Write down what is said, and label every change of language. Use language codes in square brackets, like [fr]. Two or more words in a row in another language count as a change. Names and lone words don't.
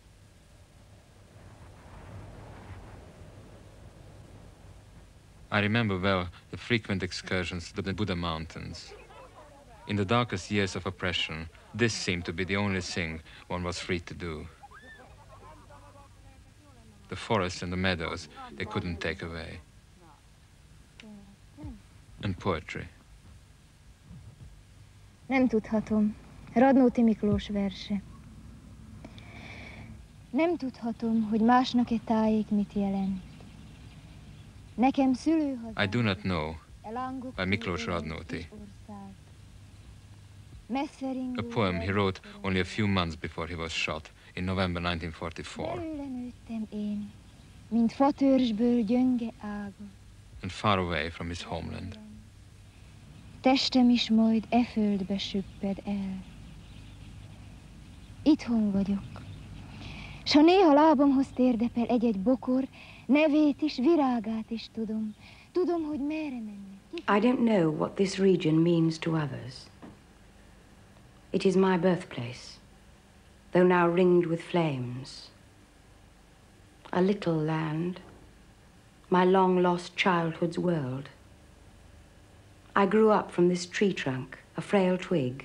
[en] I remember well the frequent excursions to the Buddha Mountains. In the darkest years of oppression, this seemed to be the only thing one was free to do. The forests and the meadows, they couldn't take away. And poetry. [hu] Nem tudhatom. Radnóti Miklós verse. Nem tudhatom, hogy másnak-e tájék mit jelent. Nekem szülőhazám. [en] I do not know, by Miklós Radnóti. A poem he wrote only a few months before he was shot in November 1944. [hu] Belőle nőttem én, mint fatörzsből gyönge ágon. [en] And far away from his homeland. [hu] Testem is majd e földbe süpped el. Itthon vagyok. S ha néha lábamhoz térdepel egy-egy bokor, nevét is, virágát is tudom. Tudom, hogy merre menni. [en] I don't know what this region means to others. It is my birthplace, though now ringed with flames. A little land, my long-lost childhood's world. I grew up from this tree trunk, a frail twig.